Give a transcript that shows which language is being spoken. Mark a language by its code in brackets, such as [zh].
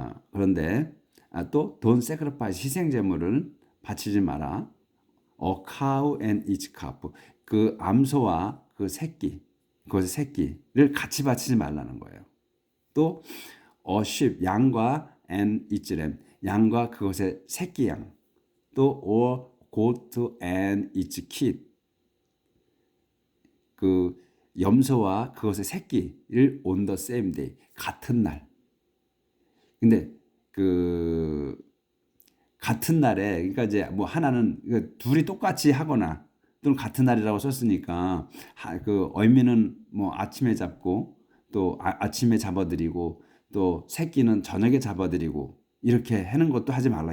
[ko] 그런데 또 [en] don't sacrifice, [ko] 희생 제물을 바치지 마라. [en] A cow and its calf, [ko] 그 암소와 그 새끼, 그것의 새끼를 같이 바치지 말라는 거예요. 또 [en] a sheep, [ko] 양과 [en] and its lamb, [ko] 양과 그것의 새끼 양. [en] 또 or goat and its kid, [ko] 그 염소와 그것의 새끼를 [en] on the same day, [ko] 같은 날. 근데 그 같은 날에, 그러니까 이제 뭐 하나는 둘이 똑같이 하거나 또는 같은 날이라고 썼으니까 그 어미는 뭐 아침에 잡고 또 아침에 잡아드리고 또 새끼는 저녁에 잡아드리고 이렇게 하는 것도 하지 말라.